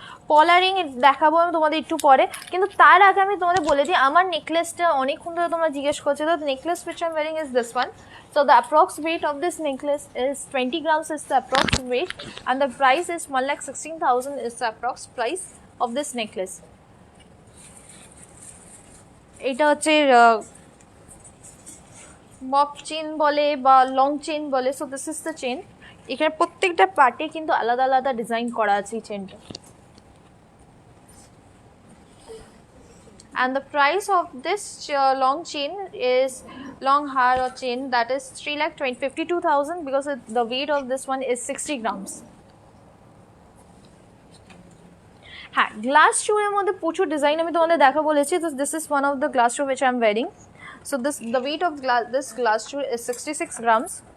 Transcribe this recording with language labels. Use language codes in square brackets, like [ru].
[bn] পলারিং দেখাবো আমি তোমাদের একটু পরে, কিন্তু তার আগে আমি তোমাদের বলে দিই আমার নেকলেসটা অনেকক্ষণ ধরে তোমরা জিজ্ঞেস করছো। [en] তো necklace which I'm wearing is this one. So the approx weight of this necklace is 20 grams is the approx weight, and the price is 1,16,000 is the approx price of this necklace. [bn] এটা হচ্ছে mop chain বলে বা long chain বলে। [en] So this is the chain. [bn] এখানে প্রত্যেকটা পার্টে কিন্তু আলাদা আলাদা ডিজাইন করা আছে এই চেনটা। [en] And the price of this long chain is long hair or chain, that is 3,52,000 because the weight of this one is 60 grams. [bn] হ্যাঁ গ্লাস শু এর মধ্যে প্রচুর ডিজাইন আমি তোমাদের দেখা বলেছি। তো [en] This is one of the glass shoe which I am wearing. So the weight of this glass shoe is 66 grams.